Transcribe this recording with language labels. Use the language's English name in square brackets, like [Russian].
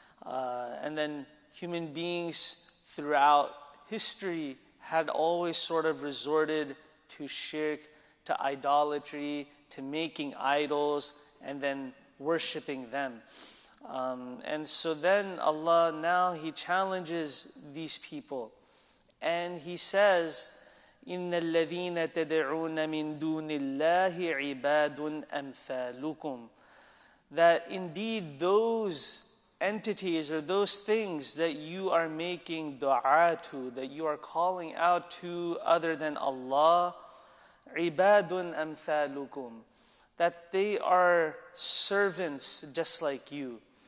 [English] And then human beings throughout history had always sort of resorted to shirk, to idolatry, to making idols, and then worshipping them. And so then Allah now, He challenges these people. And He says, [Arabic] إِنَّ الَّذِينَ تَدْعُونَ مِن دُونِ اللَّهِ عِبَادٌ أَمْثَالُكُمْ. [English] That indeed those entities or those things that you are making dua to, that you are calling out to other than Allah, [Arabic] عِبَادٌ أَمْثَالُكُمْ. [English] That they are servants just like you.